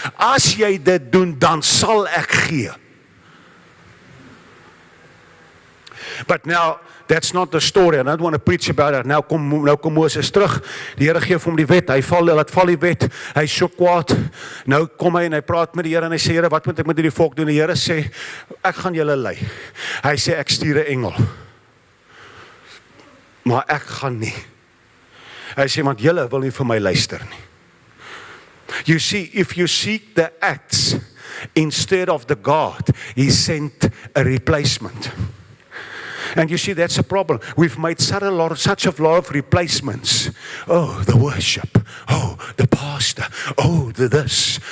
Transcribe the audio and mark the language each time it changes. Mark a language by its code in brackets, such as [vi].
[af] As jy dit doen, dan sal ek gee. [en] But now, that's not the story. I don't want to preach about it. [af] Nou kom Moses terug. Die Here gee vir hom die wet. Hy val die wet. Hy is so kwaad. Nou kom hy en hy praat met die Here en hy sê, Here, wat moet ek met hierdie volk doen? Die Here sê, ek gaan julle lei. Hy sê, ek stuur 'n engel. Maar ek gaan nie. Hy sê, want julle wil nie vir my luister nie. [en] You see, if you seek the acts instead of the God, He sent a replacement. And you see, that's a problem. We've made such a lot of replacements. Oh, the worship. Oh, the pastor. Oh, the this.